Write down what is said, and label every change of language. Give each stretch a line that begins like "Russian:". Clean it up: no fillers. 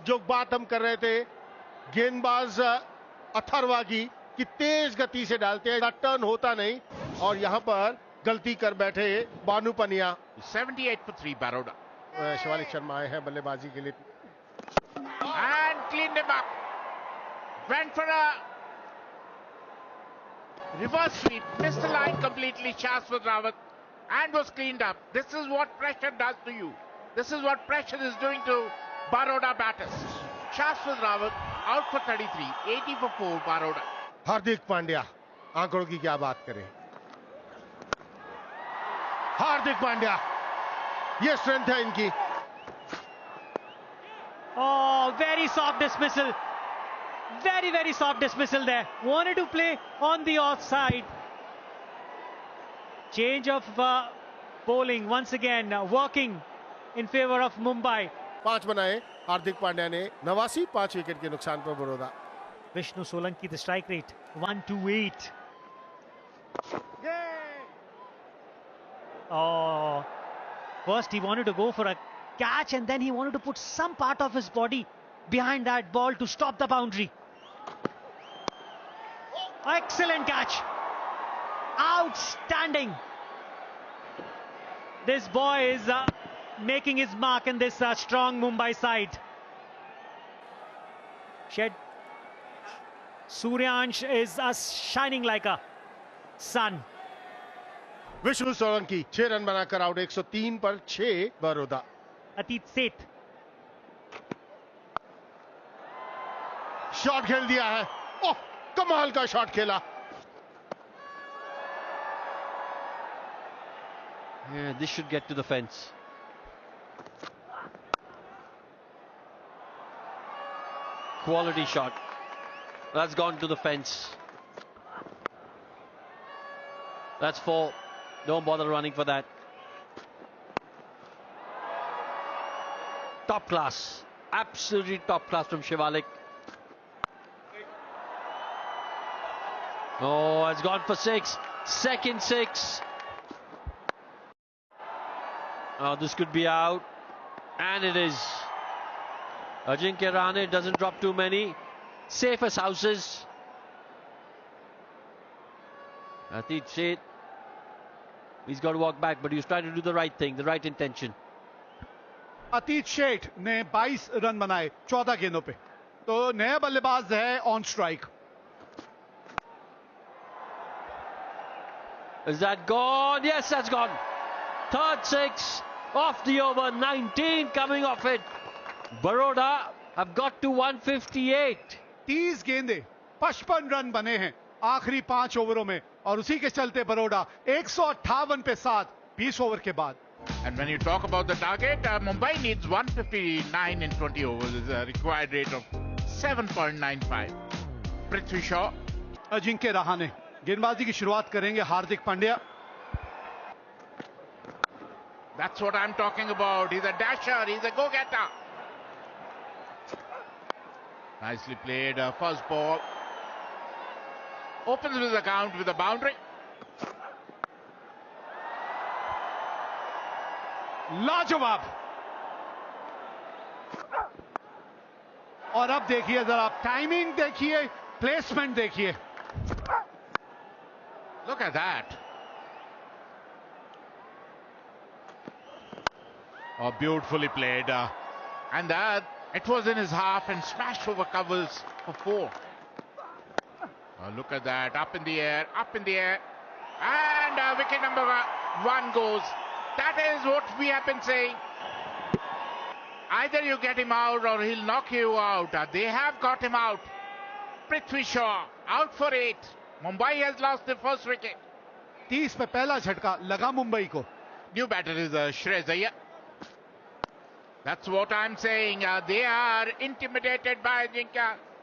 Hindi: जो बात हम कर रहे थे गेंदबाज अथर्वा की कि तेज गति से डालते हैं, टर्न होता नहीं, और यहां पर गलती कर बैठे बानू पनिया।
English: 78 for 3 Baroda.
Hindi: शिवालिक शर्मा आए हैं बल्लेबाजी के लिए।
English: And cleaned him up. Went for a reverse sweep. Missed the line completely, Shashwat Rawat. And was cleaned up. This is what pressure does to you. This is what pressure is doing to Baroda batters. Shashwat Rawat out for 33. 80 for 4 Baroda.
Hindi: Hardik Pandya, आंकड़ों की क्या बात करें। हार्दिक पांड्या, ये strength है इनकी।
English: Oh, very soft dismissal. Very, very soft dismissal there. Wanted to play on the offside. Change of bowling once again, working in favor of Mumbai.
Hindi: 5 बनाए हार्दिक पांड्या ने, 89, 5 विकेट के नुकसान पर Baroda.
English: Vishnu Solanki, the strike rate 128. Oh, first he wanted to go for a catch and then he wanted to put some part of his body behind that ball to stop the boundary. Excellent catch. Outstanding. This boy is making his mark in this strong Mumbai side. Suryansh is shining like a sun.
Hindi: Vishnu Solanki 6 run बनाकर out, 103 पर 6 Baroda.
English: Atit Seth.
Hindi: Shot खेल दिया है, ओह कमाल का shot खेला।
English: Yeah, this should get to the fence. Quality shot. That's gone to the fence. That's 4. Don't bother running for that. Top class. Absolutely top class from Shivalik. Oh, it's gone for 6. Second 6. Oh, this could be out. And it is. Ajinkya Rahane doesn't drop too many. Safe as houses. Atit Sheth. He's got to walk back, but he was trying to do the right thing, the right intention.
Hindi: अतीत शेठ ने 22 run बनाए 14 गेंदों पे, तो नया बल्लेबाज है on strike.
English: Is that gone? Yes, that's gone. Third 6 off the over. 19 coming off it. Baroda have got to 158. 30 गेंदे 55 run बने हैं आखिरी 5 ओवरों में, और उसी के चलते बरोडा 158 पे 7 20 ओवर के बाद. And when you talk about the target, Mumbai needs 159 in 20 overs. It's a required rate of 7.95. Prithvi Shaw.
Hindi: Ajinkya Rahane गेंदबाजी की शुरुआत करेंगे. Hardik Pandya.
English: That's what I'm talking about. He's a dasher. He's a go-getter. Nicely played. First ball. Opens with the count with a boundary.
Hindi: लाजवाब. और अब देखिए जरा, timing देखिए, प्लेसमेंट देखिए.
English: Look at that. Oh, beautifully played. And that, it was in his half and smashed over covers for 4. Look at that. Up in the air, up in the air. And wicket number 1 goes. That is what we have been saying. Either you get him out or he'll knock you out. They have got him out. Prithvi Shaw out for 8. Mumbai has lost the first wicket.
Hindi: 30 पे पहला झटका लगा मुंबई को.
English: New batter is Shreyas Iyer. That's what I'm saying. They are intimidated by Ajinkya.